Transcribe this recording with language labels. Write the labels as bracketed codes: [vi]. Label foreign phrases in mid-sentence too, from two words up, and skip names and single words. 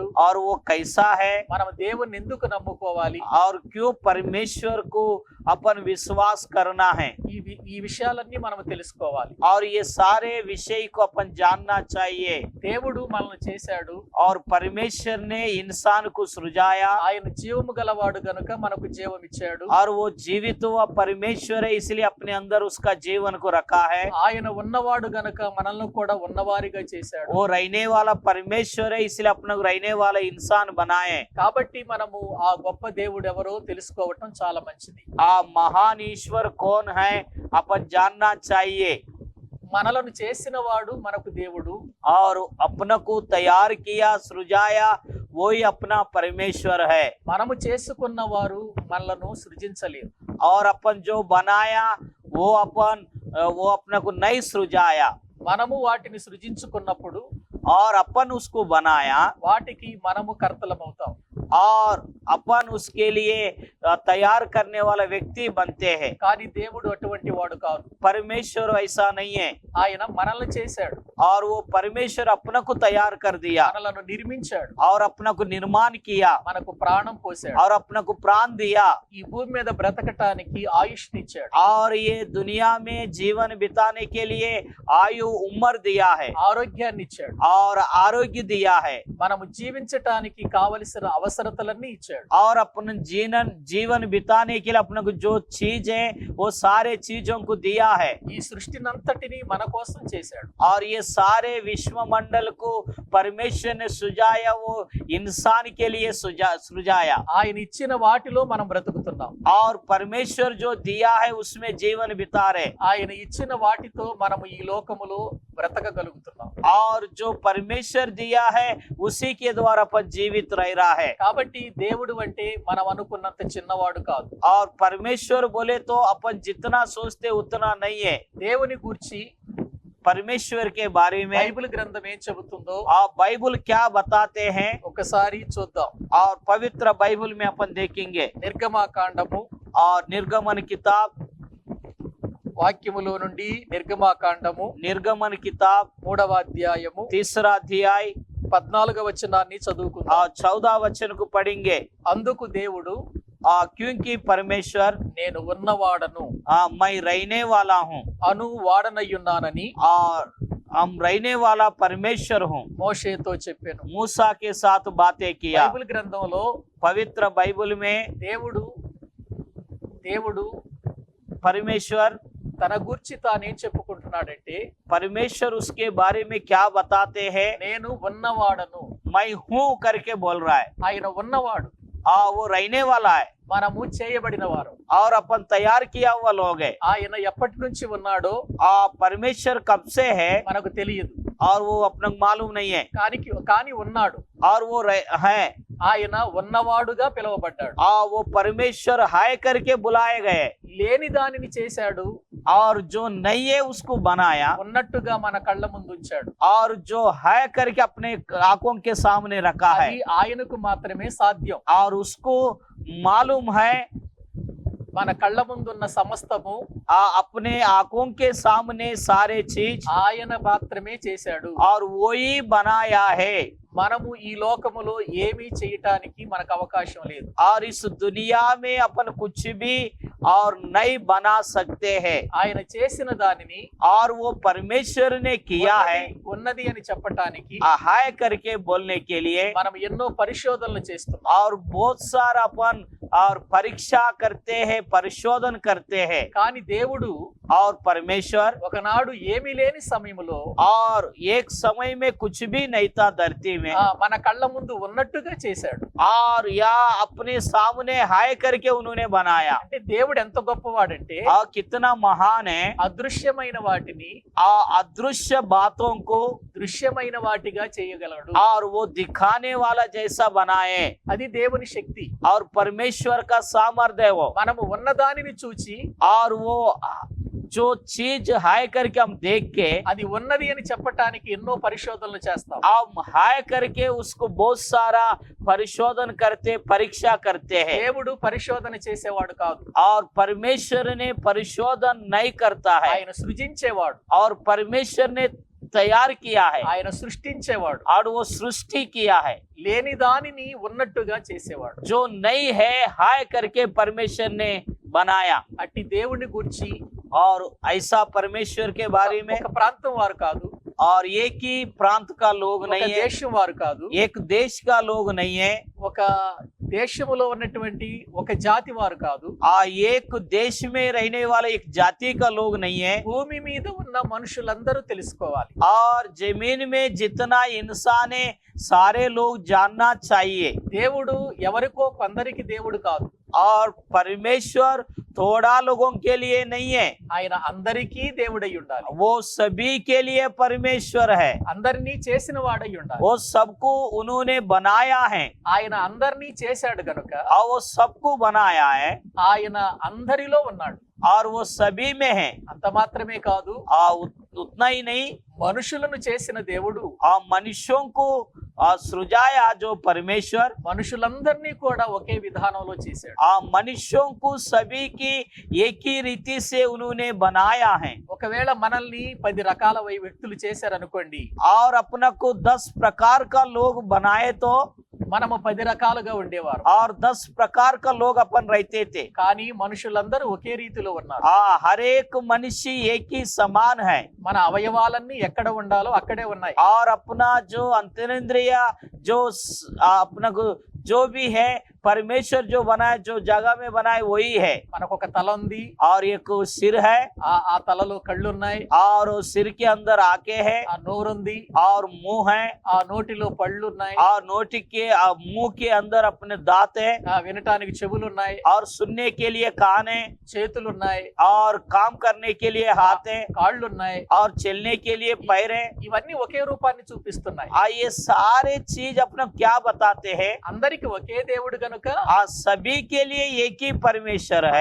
[hi] और वो कैसा है, [te] మనం దేవుణ్ణి ఎందుకు నమ్ముకోవాలి, [hi] और क्यों परमेश्वर को अपन विश्वास करना है। [te] ఈ విషయాలన్నీ మనం తెలుసుకోవాలి. [hi] और ये सारे विषय को अपन जानना चाहिए। [te] దేవుడు మనల్ని చేశాడు. [hi] और परमेश्वर ने इंसान को सृजाया, [te] ఆయన జీవము గలవాడు గనుక మనకు జీవం ఇచ్చాడు. [hi] और वो जीवित हुआ परमेश्वर है, इसलिए अपने अंदर उसका जीवन को रखा है। [te] ఆయన ఉన్నవాడు గనుక మనల్ని కూడా ఉన్నవారిగా చేశాడు. [hi] वो रहने वाला परमेश्वर है, इसलिए अपने को रहने वाला इंसान बनाए। [te] కాబట్టి మనము ఆ గొప్ప దేవుడు ఎవరో తెలుసుకోవటం చాలా మంచిది. [hi] महान ईश्वर कौन है अपन जानना चाहिए। [te] మనలను చేసిన వాడు మనకు దేవుడు. [hi] और अपने को तैयार किया सृजाया वही अपना परमेश्वर है। [te] మనము చేసుకున్న వారు మనలను సృజించలేరు. [hi] और अपन जो बनाया वो अपने को नहीं सृजाया। [te] మనము వాటిని సృజించుకున్నప్పుడు [hi] और अपन उसको बनाया, [te] వాటికి మనము కర్తలమవుతాం. [hi] और अपन उसके लिए तैयार करने वाला व्यक्ति बनते हैं। [te] కానీ దేవుడు అటువంటి వాడు కాదు. [hi] परमेश्वर ऐसा नहीं है। [te] ఆయన మనల్ని చేశాడు, [hi] और वो परमेश्वर अपने को तैयार कर दिया, [te] మనలను నిర్మించాడు, [hi] और अपने को निर्माण किया, [te] మనకు ప్రాణం పోశాడు, [hi] और अपने को प्राण दिया, [te] ఈ భూమి మీద బ్రతకటానికి ఆయుష్నిచ్చాడు, [hi] और ये दुनिया में जीवन बिताने के लिए आयु उम्र दिया है, [te] ఆరోగ్యాన్ని ఇచ్చాడు, [hi] और आरोग्य दिया है, [te] మనము జీవించటానికి కావలసిన అవసరతలన్నీ ఇచ్చాడు. [hi] और अपने जीवन बिताने के लिए अपने को जो चीज है वो सारे चीजों को दिया है। [te] ఈ సృష్టినంతటిని మన కోసం చేశాడు. [hi] और ये सारे विश्व मंडल को परमेश्वर ने सृजाया, वो इंसान के लिए सृजाया। [te] ఆయన ఇచ్చిన వాటిలో మనం బ్రతుకుతున్నాం. [hi] और परमेश्वर जो दिया है उसमें जीवन बिता रहे। [te] ఆయన ఇచ్చిన వాటితో మనము ఈ లోకములో బ్రతకగలుగుతున్నాం. [hi] और जो परमेश्वर दिया है उसी के द्वारा अपन जीवित रह रहा है। [te] కాబట్టి దేవుడు అంటే మనం అనుకున్నంత చిన్నవాడు కాదు. [hi] और परमेश्वर बोले तो अपन जितना सोचते उतना नहीं है। [te] దేవుని గూర్చి [hi] परमेश्वर के बारे में [te] బైబిల్ గ్రంథం ఏం చెబుతుందో [hi] और बाइबल क्या बताते हैं [te] ఒకసారి చూద్దాం. [hi] और पवित्र बाइबल में अपन देखेंगे। [te] నిర్గమాకాండము [hi] और निर्गमन किताब, [te] వాక్యములో నుండి నిర్గమాకాండము [hi] निर्गमन किताब [te] 3వ అధ్యాయము [hi] 3रा अध्याय [te] 14వ వచనాన్ని చదువుకుందాం. [hi] और 14 वचन को पढ़ेंगे। [te] అందుకు దేవుడు [hi] क्योंकि परमेश्वर [te] నేను ఉన్నవాడను [hi] मैं रहने वाला हूँ [te] అను వాడనయ్యున్నానని [hi] और हम रहने वाला परमेश्वर हूँ [te] మోషేతో చెప్పాను. [hi] मूसा के साथ बातें किया। [te] బైబిల్ గ్రంథంలో [hi] पवित्र बाइबल में [te] దేవుడు [hi] परमेश्वर [te] తన గురించి తానేం చెప్పుకుంటున్నాడంటే, [hi] परमेश्वर उसके बारे में क्या बताते हैं, [te] నేను ఉన్నవాడను. [hi] मैं हूँ करके बोल रहा है। [te] ఆయన ఉన్నవాడు, [hi] वो रहने वाला है [te] మనము చేయబడిన వారు. [hi] और अपन तैयार किया हुआ लोग है। [te] ఆయన ఎప్పటి నుంచి ఉన్నాడో [hi] परमेश्वर कब से है [te] మనకు తెలియదు, [hi] और वो अपना मालूम नहीं है, [te] కానీ ఉన్నాడు. [hi] और वो है। [te] ఆయన ఉన్నవాడుగా పిలువబడ్డాడు. [hi] वो परमेश्वर हाय करके बुलाए गए। [te] లేని దానిని చేశాడు, [hi] और जो नहीं है उसको बनाया, [te] ఉన్నట్టుగా మన కళ్ళ ముందు ఉంచాడు. [hi] और जो है करके अपने आंखों के सामने रखा है, [te] అది ఆయనకు మాత్రమే సాధ్యం. [hi] और उसको मालूम है। [te] మన కళ్ళ ముందున్న సమస్తము [hi] अपने आंखों के सामने सारे चीज [te] ఆయన మాత్రమే చేశాడు. [hi] और वही बनाया है। [te] మనము ఈ లోకములో ఏమీ చేయటానికి మనకు అవకాశం లేదు. [hi] और इस दुनिया में अपन कुछ भी और नहीं बना सकते हैं। [te] ఆయన చేసిన దానిని [hi] और वो परमेश्वर ने किया है [te] ఉన్నది అని చెప్పటానికి [hi] हाय करके बोलने के लिए [te] మనం ఎన్నో పరిశోధనలు చేస్తున్నాం. [hi] और बहुत सारा अपन और परीक्षा करते हैं, परिशोधन करते हैं। [te] కానీ దేవుడు [hi] और परमेश्वर [te] ఒకనాడు ఏమీ లేని సమయంలో [hi] और एक समय में कुछ भी नहीं था धरती में, [te] మన కళ్ళ ముందు ఉన్నట్టుగా చేశాడు. [hi] और या अपने सामने हाय करके उन्होंने बनाया। [te] అంటే దేవుడు ఎంత గొప్పవాడంటే [hi] और कितना महान है। [te] అదృశ్యమైన వాటిని [hi] अदृश्य बातों को [te] దృశ్యమైన వాటిగా చేయగలడు. [hi] और वो दिखाने वाला जैसा बनाए। [te] అది దేవుని శక్తి. [hi] और परमेश्वर का सामर्थ्य है वो। [te] మనము ఉన్న దానిని చూచి [hi] और वो जो चीज हाय करके हम देख के [te] అది ఉన్నది అని చెప్పటానికి ఎన్నో పరిశోధనలు చేస్తాం. [hi] हम हाय करके उसको बहुत सारा परिशोधन करते, परीक्षा करते हैं। [te] దేవుడు పరిశోధన చేసేవాడు కాదు, [hi] और परमेश्वर ने परिशोधन नहीं करता है। [te] ఆయన సృజించేవాడు, [hi] और परमेश्वर ने तैयार किया है, [te] ఆయన సృష్టించేవాడు. [hi] और वो सृष्टि किया है। [te] లేని దానిని ఉన్నట్టుగా చేసేవాడు. [hi] जो नहीं है हाय करके परमेश्वर ने बनाया। [te] అట్టి దేవుని గురించి [hi] और ऐसा परमेश्वर के बारे में [te] ఒక ప్రాంతం వారు కాదు, [hi] और एक ही प्रांत का लोग [te] ఒక [hi] नहीं है, [te] దేశం వారు కాదు, [hi] एक देश का लोग नहीं है, [te] ఒక దేశములో ఉన్నటువంటి ఒక జాతి వారు కాదు, [hi] एक देश में रहने वाले एक जाति का लोग नहीं है। [te] భూమి మీద ఉన్న మనుషులందరూ తెలుసుకోవాలి. [hi] और जमीन में जितना इंसान है सारे लोग जानना चाहिए। [te] దేవుడు ఎవరికో కొందరికి దేవుడు కాదు, [hi] और परमेश्वर थोड़ा लोगों के लिए नहीं है, [te] ఆయన అందరికీ దేవుడై ఉండాలి. [hi] वो सभी के लिए परमेश्वर है। [te] అందరినీ చేసిన వాడై ఉండాలి. [hi] वो सबको उन्होंने बनाया है, [te] ఆయన అందరినీ చేశాడు గనుక [hi] और वो सबको बनाया है, [te] ఆయన అందరిలో ఉన్నాడు. [hi] और वो सभी में है। [te] అంత మాత్రమే కాదు, [hi] उतना ही नहीं, [te] మనుషులను చేసిన దేవుడు [hi] मनुष्यों को सृजाया जो परमेश्वर, [te] మనుషులందరినీ కూడా ఒకే విధానంలో చేశాడు. [hi] मनुष्यों को सभी की एक ही रीति से उन्होंने बनाया है। [te] ఒకవేళ మనల్ని 10 రకాల వ్యక్తులు చేశారనుకోండి, [hi] और अपना को 10 प्रकार का लोग बनाए तो [te] మనము 10 రకాలుగా ఉండేవారు. [hi] और 10 प्रकार का लोग अपन रहते थे। [te] కానీ మనుషులందరూ ఒకే రీతిలో ఉన్నారు. [hi] हर एक मनुष्य एक ही समान है। [te] మన అవయవాలన్నీ ఎక్కడ ఉండాలో అక్కడే ఉన్నాయి. [hi] और अपना जो अंतरेंद्रिय जो अपना को जो भी है परमेश्वर जो बनाए, जो जगह में बनाए वही है। [te] మనకు ఒక తల ఉంది, [hi] और एक सिर है, [te] ఆ తలలో కళ్ళు ఉన్నాయి, [hi] और सिर के अंदर आंखें है, [te] ఆ నోరు ఉంది, [hi] और मुंह है, [te] ఆ నోటిలో పళ్ళు ఉన్నాయి, [hi] और नोटी के मुंह के अंदर अपने दांत है, [te] వినటానికి చెవులు ఉన్నాయి, [hi] और सुनने के लिए कान है, [te] చేతులు ఉన్నాయి, [hi] और काम करने के लिए हाथ है, [te] కాళ్ళు ఉన్నాయి. [hi] और चलने के लिए पैर है। [te] ఇవన్నీ ఒకే రూపాన్ని చూపిస్తున్నాయి. [hi] ये सारे चीज अपना क्या बताते हैं? [te] అందరికి ఒకే దేవుడుగా గనుక [hi] सभी के लिए एक ही परमेश्वर है